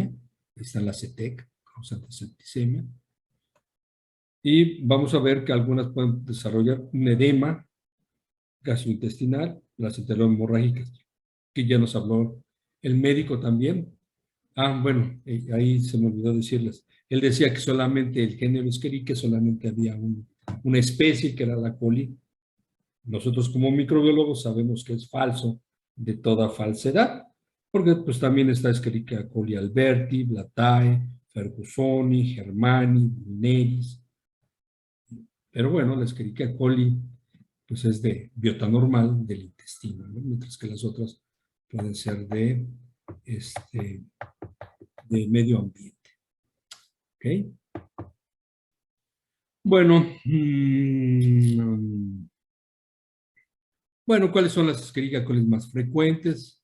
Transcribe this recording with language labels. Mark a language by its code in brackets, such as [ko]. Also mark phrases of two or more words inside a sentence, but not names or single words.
[es] Ahí está la CETEC, causante de septicemia. Y vamos a ver que algunas pueden desarrollar un edema gastrointestinal, las enterohemorrágicas, que ya nos habló el médico también. Bueno, ahí se me olvidó decirles. Él decía que solamente el género Escherichia, solamente había una especie que era la coli. Nosotros como microbiólogos sabemos que es falso, de toda falsedad, porque pues también está Escherichia coli alberti, blatae, fergusoni, germani, neris. Pero bueno, la Escherichia coli pues es de biota normal del intestino, ¿no? Mientras que las otras pueden ser de medio ambiente. ¿Ok? Bueno, bueno, ¿cuáles son las Escherichia coli más frecuentes?